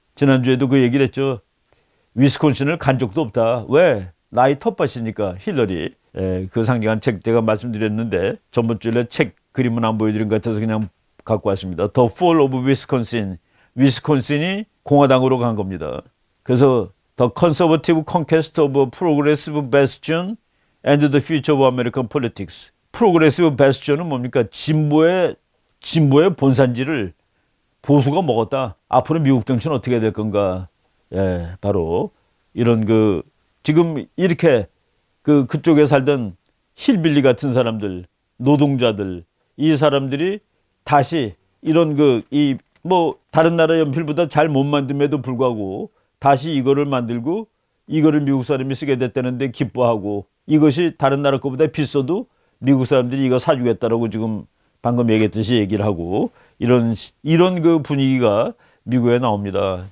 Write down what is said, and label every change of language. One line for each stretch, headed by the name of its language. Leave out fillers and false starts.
Korean: 지난주에도 그 얘기를 했죠. 위스콘신을 간 적도 없다. 왜? 나이 텃밭이니까 힐러리. 그 상징한 책 제가 말씀드렸는데 전번주에 책 그림은 안 보여드린 것 같아서 그냥 갖고 왔습니다.
English: The Fall of Wisconsin.
Korean: 위스콘신이 공화당으로 간 겁니다.
English: 그래서 The Conservative Conquest of a Progressive Bastion and the Future of American Politics.
Korean: 프로그레시브 베스tion은 뭡니까? 진보의 본산지를 보수가 먹었다. 앞으로 미국 정치는 어떻게 될 건가? 바로 이런 지금 이렇게 그쪽에 살던 힐빌리 같은 사람들, 노동자들, 이 사람들이 다시 이런 다른 나라 연필보다 잘 못 만듦에도 불구하고 다시 이거를 만들고 이거를 미국 사람이 쓰게 됐다는데 기뻐하고 이것이 다른 나라 것보다 비싸도 미국 사람들이 이거 사주겠다라고 지금 방금 얘기했듯이 얘기를 하고 이런 그 분위기가 미국에 나옵니다.